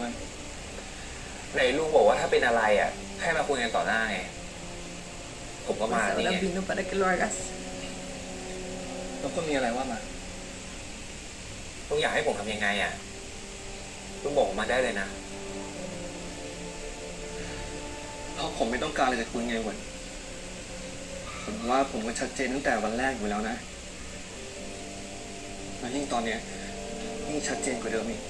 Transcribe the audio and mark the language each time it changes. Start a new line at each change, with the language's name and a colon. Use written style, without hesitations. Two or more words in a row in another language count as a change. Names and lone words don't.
Thai: ไหนลุงบอกว่าถ้าเป็นอะไรอ่ะให้มาคุยกันต่อหน้าไง ผมก็
Spanish: Pues
Thai: มานี่
Spanish: ahora
Thai: ไง
Spanish: vino para que lo hagas.
Thai: แล้วคุณมีอะไรว่ามา ลุงอยากให้ผมทำยังไงอ่ะลุงบอกผมมาได้เลยนะ เพราะผมไม่ต้องการอะไรจากคุณไงวันผมว่าผมก็ชัดเจนตั้งแต่วันแรกอยู่แล้วนะแล้วยิ่งตอนเนี้ยยิ่งชัดเจนกว่าเดิมอีก